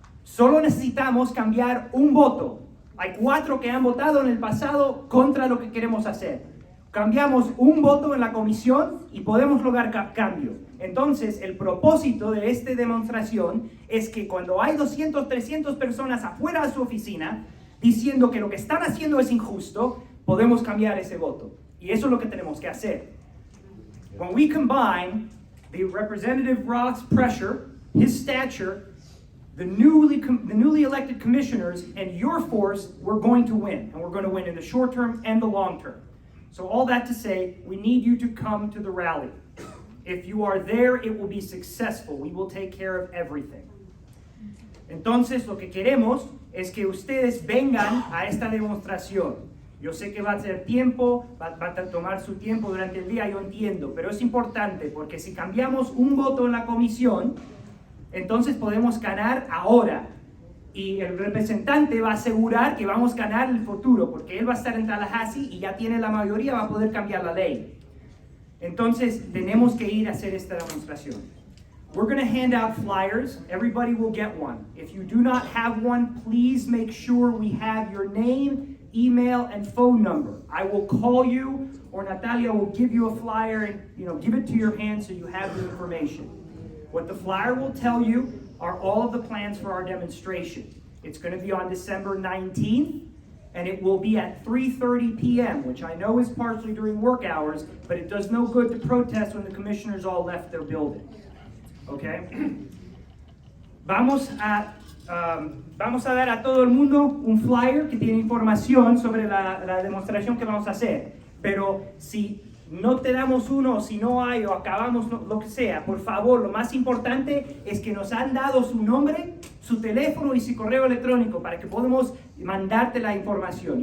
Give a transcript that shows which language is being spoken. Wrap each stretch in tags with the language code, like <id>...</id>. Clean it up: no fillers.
<es>Solo necesitamos cambiar 1 voto. Hay 4 que han votado en el pasado contra lo que queremos hacer. Cambiamos 1 voto en la comisión y podemos lograr cambio. Entonces, el propósito de esta demostración es que cuando hay 200, 300 personas afuera de su oficina diciendo que lo que están haciendo es injusto, podemos cambiar ese voto. Y eso es lo que tenemos que hacer.</es> <en>When we combine the Representative Roth's pressure, his stature, the newly elected commissioners, and your force, we're going to win. And we're going to win in the short term and the long term. So all that to say, we need you to come to the rally. If you are there, it will be successful. We will take care of everything.</en> <es>Entonces, lo que queremos es que ustedes vengan a esta demostración. Yo sé que va a ser tiempo, va a tomar su tiempo durante el día, yo entiendo, pero es importante porque si cambiamos un voto en la comisión, entonces podemos ganar ahora. Y el representante va a asegurar que vamos a ganar en el futuro, porque él va a estar en Tallahassee y ya tiene la mayoría, va a poder cambiar la ley. Entonces, tenemos que ir a hacer esta demostración.</es> <en>We're going to hand out flyers. Everybody will get one. If you do not have one, please make sure we have your name, email, and phone number. I will call you, or Natalia will give you a flyer and give it to your hand so you have the information. What the flyer will tell you are all of the plans for our demonstration. It's going to be on December 19th, and it will be at 3:30 p.m., which I know is partially during work hours, but it does no good to protest when the commissioners all left their building. Okay?</en> <es>Vamos a dar a todo el mundo un flyer que tiene información sobre la demostración que vamos a hacer. Pero si no te damos uno, si no hay o acabamos lo que sea, por favor, lo más importante es que nos han dado su nombre, su teléfono y su correo electrónico para que podamos mandarte la información.</es>